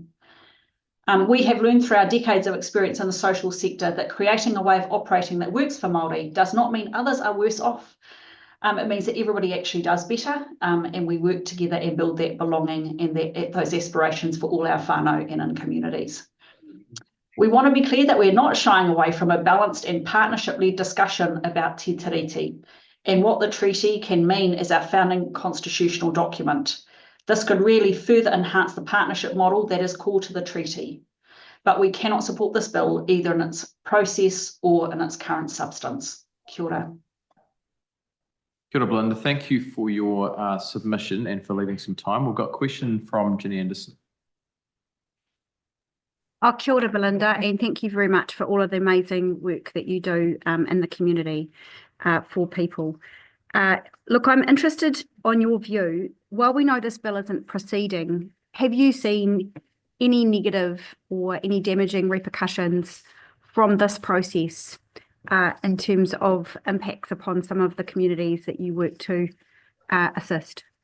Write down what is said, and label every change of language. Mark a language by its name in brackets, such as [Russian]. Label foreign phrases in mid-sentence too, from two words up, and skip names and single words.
[English] We have learned through our decades of experience in the social sector that creating a way of operating that works for Māori does not mean others are worse off. It means that everybody actually does better, and we work together and build that belonging and those aspirations for all our whānau and in communities. We want to be clear that we're not shying away from a balanced and partnership-led discussion about te tiriti and what the treaty can mean as our founding constitutional document. This could really further enhance the partnership model that is core to the treaty. But we cannot support this bill either in its process or in its current substance. [Māori] Kia ora. Kia ora, [English] Belinda. Thank you for your submission and for leaving some time. We've got a question from Ginny Anderson. [Māori] Oh, kia ora, [English] Belinda, and thank you very much for all of the amazing work that you do in the community for people. Look, I'm interested on your view. While we know this bill isn't proceeding, have you seen any negative or any damaging repercussions from this process in terms of impacts upon some of the communities that you work to assist?